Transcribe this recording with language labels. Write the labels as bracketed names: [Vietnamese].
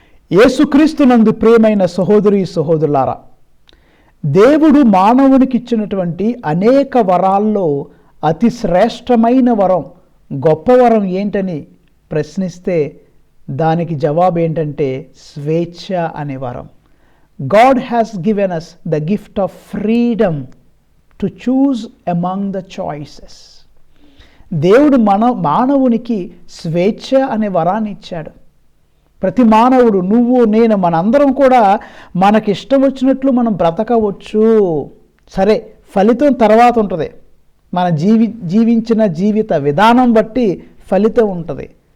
[Telugu] యేసుక్రీస్తునందు ప్రియమైన సహోదరి సహోదరులారా, దేవుడు మానవునికి ఇచ్చినటువంటి అనేక వరాల్లో అతి శ్రేష్టమైన వరం, గొప్ప వరం ఏంటని ప్రశ్నిస్తే దానికి జవాబు ఏంటంటే స్వేచ్ఛ అనే వరం. [English] God has given us the gift of freedom to choose among the choices. [Telugu] దేవుడు మానవునికి స్వేచ్ఛ అనే వరాన్ని ఇచ్చాడు. ప్రతి మానవుడు, నువ్వు నేను, మనందరం కూడా మనకి ఇష్టం వచ్చినట్లు మనం బ్రతకవచ్చు. సరే, ఫలితం తర్వాత ఉంటుంది. మన జీవించిన జీవిత విధానం బట్టి ఫలితం ఉంటుంది.